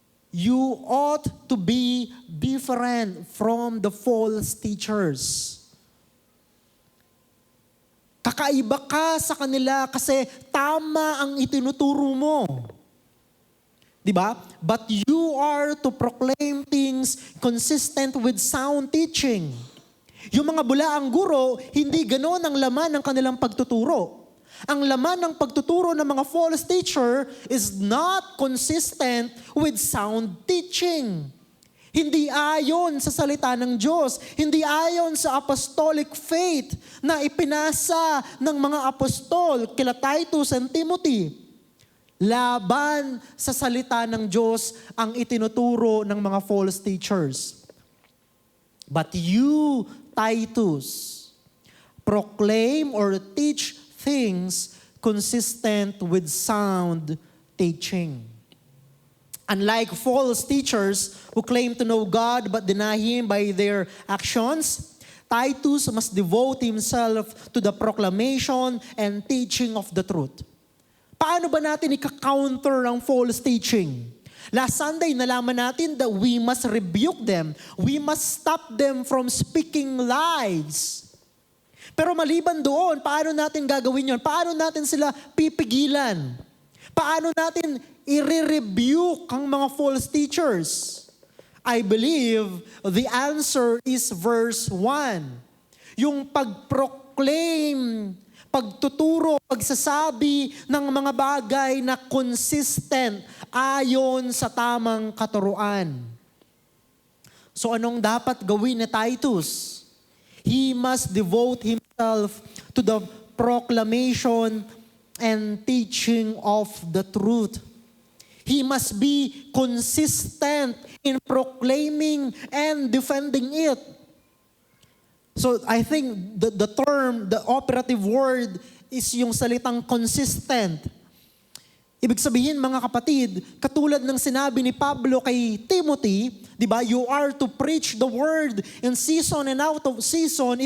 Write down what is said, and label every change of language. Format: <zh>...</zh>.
<en>you ought to be different from the false teachers.</en> <tl>Kakaiba ka sa kanila kasi tama ang itinuturo mo. Diba?</tl> <en>But you are to proclaim things consistent with sound teaching.</en> <tl>Yung mga bulaang guro, hindi ganon ang laman ng kanilang pagtuturo. Ang laman ng pagtuturo ng mga</tl> <en>false teacher is not consistent with sound teaching.</en> <tl>Hindi ayon sa salita ng Diyos. Hindi ayon sa apostolic faith na ipinasa ng mga apostol kila Titus and Timothy. Laban sa salita ng Diyos ang itinuturo ng mga false teachers.</tl> <en>But you, Titus, proclaim or teach things consistent with sound teaching. Unlike false teachers who claim to know God but deny Him by their actions, Titus must devote himself to the proclamation and teaching of the truth.</en> <tl>Paano ba natin ika-counter ang</tl> <en>false teaching? Last Sunday,</en> <tl>nalaman natin</tl> <en>that we must rebuke them. We must stop them from speaking lies.</en> <tl>Pero maliban doon, paano natin gagawin yon? Paano natin sila pipigilan? Paano natin i-rebuke ang mga false teachers?</tl> <en>I believe the answer is verse 1.</en> <tl>Yung pag-proclaim, pagtuturo, pagsasabi ng mga bagay na consistent ayon sa tamang katuruan. So anong dapat gawin ni Titus?</tl> <en>He must devote himself to the proclamation and teaching of the truth. He must be consistent in proclaiming and defending it. So I think the term, the operative word is</en> <tl>yung salitang</tl> <en>consistent.</en> <tl>Ibig sabihin mga kapatid, katulad ng sinabi ni Pablo kay Timothy, di ba?</tl> <en>You are to preach the word in season and out of season.</en>